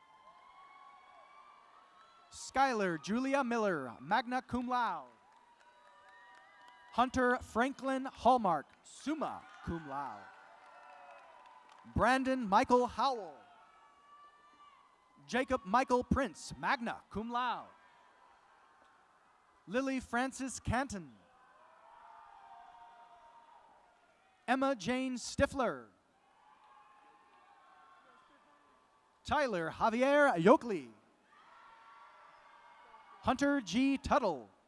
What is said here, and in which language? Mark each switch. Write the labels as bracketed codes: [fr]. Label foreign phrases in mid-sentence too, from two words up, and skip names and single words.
[en] Skylar Julia Miller, [la] magna cum laude. [en] Hunter Franklin Hallmark, [la] summa cum laude. [en] Brandon Michael Howell. Jacob Michael Prince, [la] magna cum laude. [en] Lily Francis Canton. Emma Jane Stifler. Tyler Javier Yokley. Hunter G. Tuttle.